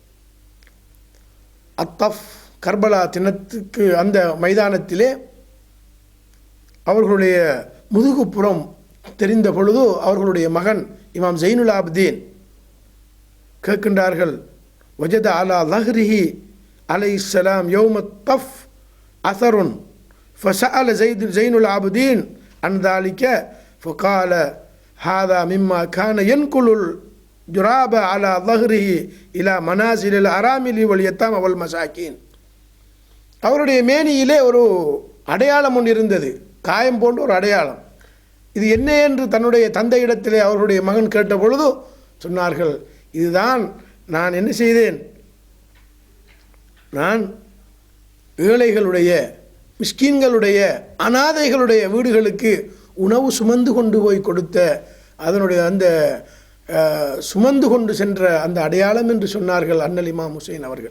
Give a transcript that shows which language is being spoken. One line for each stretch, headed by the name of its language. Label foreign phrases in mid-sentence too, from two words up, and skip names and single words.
Tamil: அத்தஃப் கர்பலா தினத்துக்கு அந்த மைதானத்திலே அவர்களுடைய முதுகுப்புறம் தெரிந்த பொழுது அவர்களுடைய மகன் இமாம் ஜைனுல் ஆபிதீன் கேட்கின்றார்கள்,
Arabic: وجد على ظهره عليه السلام يوم الطف أثرا فسأل زين العابدين عن ذلك فقال هذا مما كان ينقل الجراب على ظهره الى منازل الارامل واليتامى والمساكين.
Tamil: அவருடைய மேனியிலே ஒரு அடையாளம் ஒன்று இருந்தது, காயம் போன்ற ஒரு அடையாளம். இது என்ன என்று தன்னுடைய தந்தையிடத்திலே அவர்களுடைய மகன் கேட்ட பொழுது சொன்னார்கள், இதுதான் நான் என்ன செய்தேன், நான் ஏழைகளுடைய மிஸ்கீன்களுடைய அனாதைகளுடைய வீடுகளுக்கு உணவு சுமந்து கொண்டு போய் கொடுத்த அதனுடைய அந்த சுமந்து கொண்டு சென்ற அந்த அடையாளம் என்று சொன்னார்கள் அண்ணல் இமாம் ஹுசைன் அவர்கள்.